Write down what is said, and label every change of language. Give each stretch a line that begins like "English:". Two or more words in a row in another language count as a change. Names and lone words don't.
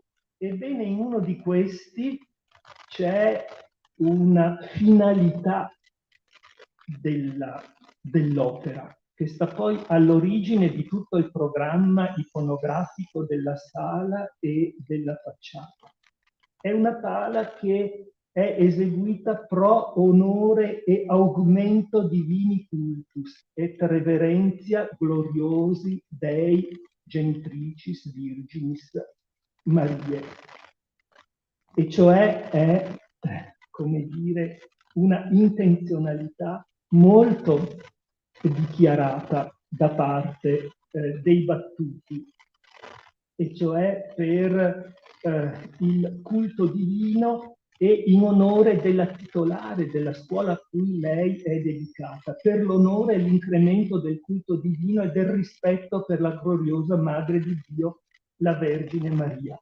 Italian: Ebbene, in uno di questi c'è una finalità dell'opera, che sta poi all'origine di tutto il programma iconografico della sala e della facciata. È una pala che è eseguita
Latin: pro onore e augmento divini cultus et reverentia gloriosi Dei genitricis virginis Mariae.
Italian: E cioè è, come dire, una intenzionalità molto dichiarata da parte dei Battuti, e cioè per il culto divino e in onore della titolare della scuola a cui lei è dedicata, per l'onore e l'incremento del culto divino e del rispetto per la gloriosa Madre di Dio, la Vergine Maria.